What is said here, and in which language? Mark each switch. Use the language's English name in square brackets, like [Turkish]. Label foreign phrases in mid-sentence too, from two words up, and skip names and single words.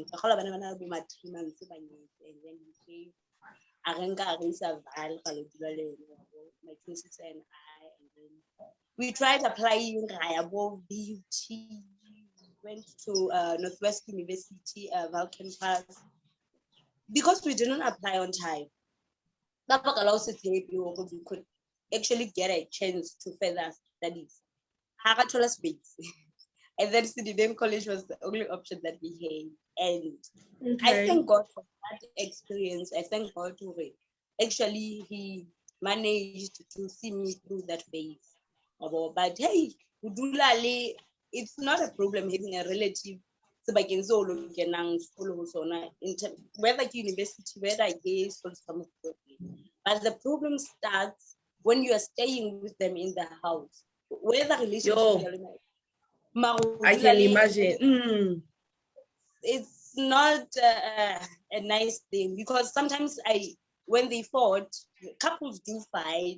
[English] And then he came, Arenga Arisa Val, my twin sister and I, and then we tried applying above BUT, went to Northwest University, Val campus, because we didn't apply on time. [Southern Sotho] Ka baka la ho se tshepe hore [English] we could actually get a chance to further studies. [Southern Sotho] Ha ra [English] thola space. And then Citibank College was the only option that we had. And I thank God for that experience. I thank God for it. Actually, he managed to see me through that phase. But hey, it's not a problem having a relative. [Southern Sotho] Sebakeng seo o lo kenang sekolo ho sona, [English] whether ke university, whether I get school. But the problem starts when you are staying with them in the house. Whether relationship, I can imagine. It's not a nice thing, because sometimes when they fought, couples do fight.